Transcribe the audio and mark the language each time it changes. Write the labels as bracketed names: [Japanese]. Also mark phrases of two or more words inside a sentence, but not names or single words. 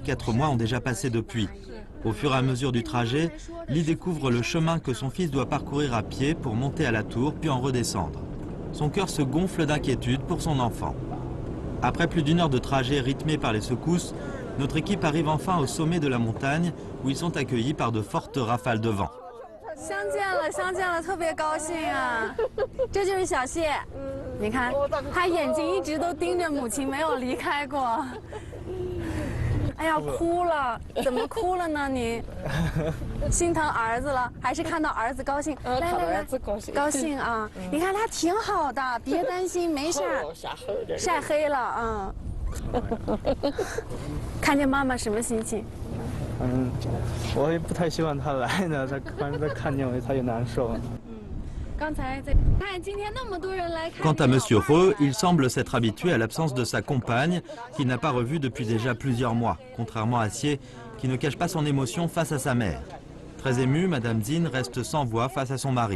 [French] 4 mois ont déjà passé depuis. Au fur et à mesure du trajet, Li découvre le chemin que son fils doit parcourir à pied pour monter à la tour puis en redescendre. Son cœur se gonfle d'inquiétude pour son enfant. Après plus d'1 heure de trajet rythmé par les secousses, notre équipe arrive enfin au sommet de la montagne où ils sont accueillis par de fortes rafales de vent. [Chinese] 相见了，特别高兴啊！这就是小谢，你看，他眼睛一直都盯着母亲，没有离开过。哎呀，哭了，怎么哭了呢？你心疼儿子了，还是看到儿子高兴？来，高兴啊！你看他挺好的，别担心，没事儿。晒黑了啊！看见妈妈什么心情？我也不太希望他来呢，反正他看见我他也难受。 [French] Quant à M. He, il semble s'être habitué à l'absence de sa compagne, qu'il n'a pas revue depuis déjà plusieurs mois, contrairement à Xie, qui ne cache pas son émotion face à sa mère. Très émue, Madame Jin reste sans voix face à son mari.